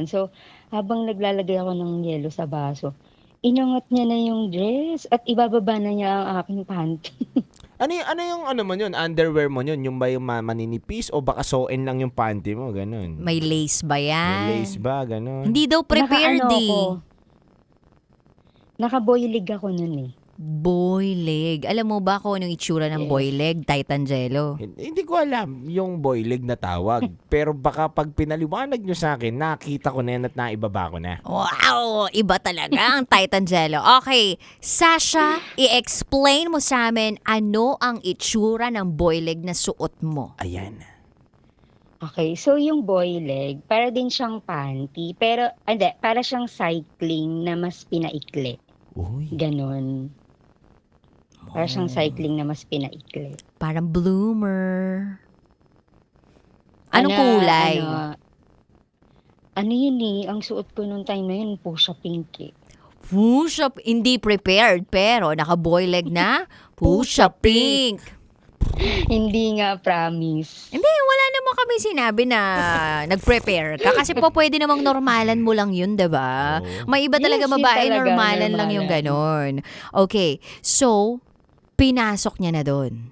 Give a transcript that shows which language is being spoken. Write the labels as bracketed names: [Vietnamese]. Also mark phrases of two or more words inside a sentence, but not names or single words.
[Filipino] So, habang naglalagay ako ng yelo sa baso, inangat niya na yung dress at ibababa na niya ang aking panty. Ano yung ano mo yun? Underwear mo yun? Yung ba yung maninipis o baka sew-in lang yung panty mo? Ganun. May lace ba yan? May lace ba? Ganun. Hindi daw prepared Naka-ano eh. ako, naka- [English] boy leg [Filipino] ako nun eh. [English] Boy leg. [Filipino] Alam mo ba kung anong itsura ng [English] boy leg, [Filipino] Titangelo? Hindi ko alam yung [English] boy leg [Filipino] na tawag. Pero baka pag pinaliwanag nyo sa akin, nakita ko na yan at naibaba ko na. Wow! Iba talaga ang Titangelo. Okay, Sasha, i-explain mo sa amin ano ang itsura ng [English] boy leg [Filipino] na suot mo. Ayan. [English] Okay, so yung boy leg, [Filipino] para din siyang panty, pero, hindi, para siyang cycling na mas pinaikli. Ganon. Para siyang cycling na mas pinaikli. Parang bloomer. Anong kulay? Ano yun eh, ang suot ko nung time na yun, [English] pusha pink [Filipino] eh. Pusha, hindi prepared, pero naka- [English] boy leg [Filipino] na, [English] pusha pink. [Filipino] Hindi nga, promise. Hindi, wala naman kami sinabi na nag-prepare ka. Kasi po pwede namang normalan mo lang yun, diba? May iba talaga Yes, yun babae, talaga, normalan lang yung ganon. [English] Okay, so, [Filipino] pinasok niya na doon.